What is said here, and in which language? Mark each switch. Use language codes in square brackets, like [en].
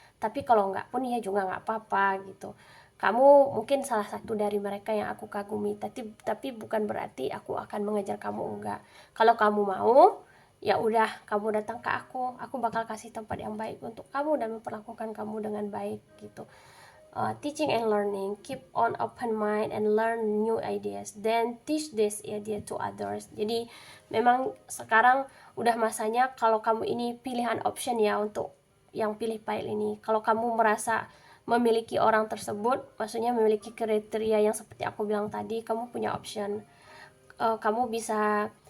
[id] Tapi kalau nggak pun ya juga nggak apa-apa gitu. Kamu mungkin salah satu dari mereka yang aku kagumi, tapi bukan berarti aku akan mengejar kamu, enggak. Kalau kamu mau, ya udah kamu datang ke aku bakal kasih tempat yang baik untuk kamu dan memperlakukan kamu dengan baik gitu. [en] Teaching and learning, keep on open mind and learn new ideas, then teach this idea to others. [id] Jadi memang sekarang udah masanya kalau kamu ini pilihan option ya, untuk yang pilih pile ini. Kalau kamu merasa memiliki orang tersebut, maksudnya memiliki kriteria yang seperti aku bilang tadi, kamu punya option. Kamu bisa